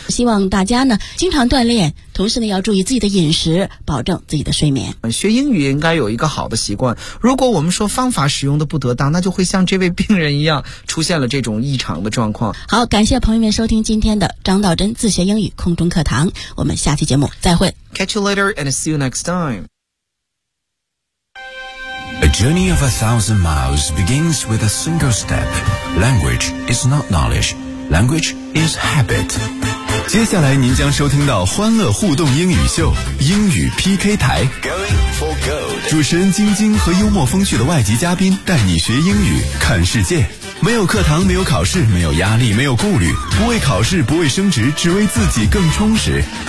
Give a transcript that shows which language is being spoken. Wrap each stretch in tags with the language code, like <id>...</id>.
<zh>希望大家呢经常锻炼，同时呢要注意自己的饮食，保证自己的睡眠。学英语应该有一个好的习惯，如果我们说方法使用的不得当，那就会像这位病人一样出现了这种异常的状况。好，感谢朋友们收听今天的张道真自学英语空中课堂，我们下期节目再会。</zh> <en>Catch you later and see you next time. A journey of 1,000 miles begins with a single step. Language is not knowledge. Language is habit.</en> <zh>接下来您将收听到欢乐互动英语秀英语 PK 台。</zh> <en>Going for gold.</en> <zh>主持人晶晶和幽默风趣的外籍嘉宾带你学英语看世界。没有课堂，没有考试，没有压力，没有顾虑，不为考试，不为升职，只为自己更充实。</zh>